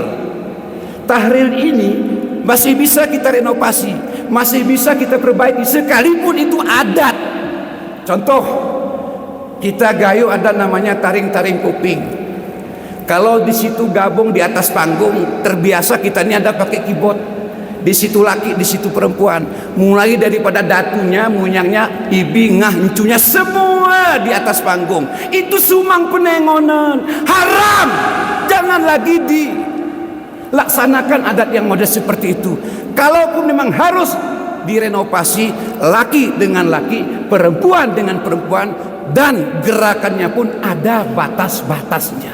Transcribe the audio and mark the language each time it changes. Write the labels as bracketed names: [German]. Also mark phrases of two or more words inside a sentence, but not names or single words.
[Indonesian] Tahrir ini masih bisa kita renovasi, masih bisa kita perbaiki sekalipun itu adat. Contoh, kita Gayo ada namanya taring-taring kuping. Kalau di situ gabung di atas panggung, terbiasa kita ini ada pakai keyboard. Di situ laki, di situ perempuan. Mulai daripada [Gayo] datunya, munyangnya, ibi, ngah, encunya, [Indonesian] semua di atas panggung. Itu [Gayo] sumang penengonan, [Indonesian] haram. Jangan lagi dilaksanakan adat yang model seperti itu. Kalaupun memang harus direnovasi, laki dengan laki, perempuan dengan perempuan, dan gerakannya pun ada batas-batasnya.